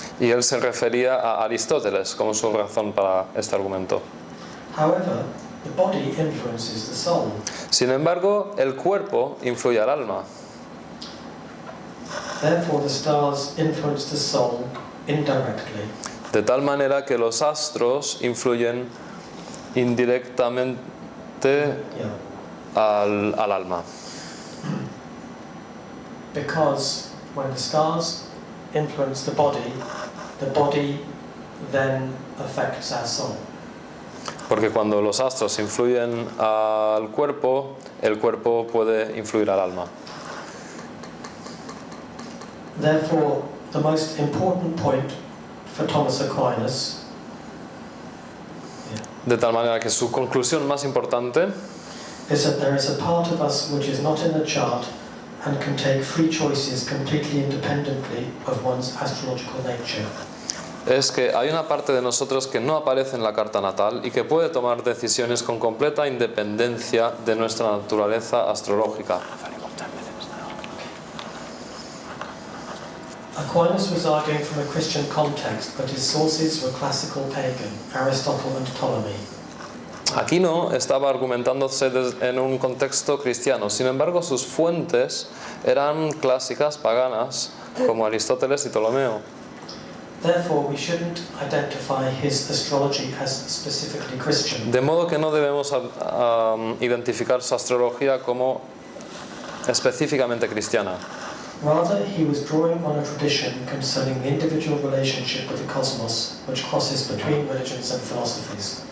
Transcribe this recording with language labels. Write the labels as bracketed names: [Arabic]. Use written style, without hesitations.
[Spanish] Y él se refería a Aristóteles como su razón para este argumento. [English] However, the body influences the soul. [Spanish] Sin embargo, el cuerpo influye al alma. [English] Therefore, the stars influence the soul indirectly. [Spanish] De tal manera que los astros influyen indirectamente al alma. [English] Because when the stars influence the body then affects our soul. [Spanish] Porque cuando los astros influyen al cuerpo, el cuerpo puede influir al alma. [English] Therefore, the most important point for Thomas Aquinas, [Spanish] De tal manera que su conclusión más importante [English] is that there is a part of us which is not in the chart and can take free choices completely independently of one's astrological nature. [Spanish] es que hay una parte de nosotros que no aparece en la carta natal y que puede tomar decisiones con completa independencia de nuestra naturaleza astrológica. [English] Aquinas was arguing from a Christian context, but his sources were classical pagan, Aristotle and Ptolemy. [Spanish] Aquino estaba argumentándose en un contexto cristiano, sin embargo sus fuentes eran clásicas paganas como Aristóteles y Ptolomeo. [English] Therefore, we shouldn't identify his astrology as specifically Christian. [Spanish] De modo que no debemos identificar su astrología como específicamente cristiana. [English] Rather, he was drawing on a tradition concerning the individual relationship with the cosmos, which crosses between religions and philosophies.